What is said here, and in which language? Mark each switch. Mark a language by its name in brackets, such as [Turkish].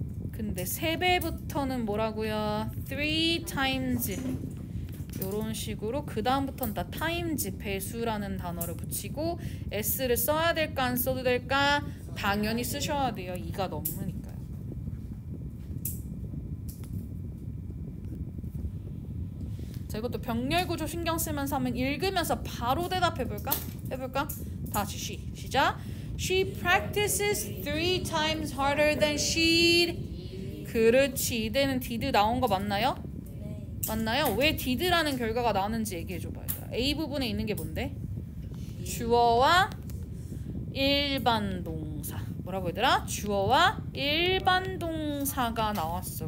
[Korean] 근데 3배부터는 뭐라고요? 3 times 요런 식으로 그 다음부터는 다 times 배수라는 단어를 붙이고 s를 써야 될까 안 써도 될까? 당연히 쓰셔야 돼요. 2가 넘으니까요. 자, 이것도 병렬 구조 신경 쓰면서 한번 읽으면서 바로 대답해볼까? 해볼까? 다시 시작. [English] She practices 3 times harder than she'd. [Korean] 그렇지. 이때는 did 나온 거 맞나요? 맞나요? 왜 did라는 결과가 나오는지 얘기해줘봐요. A 부분에 있는 게 뭔데? 주어와 일반 동사. 뭐라고 얘들아? 주어와 일반 동사가 나왔어.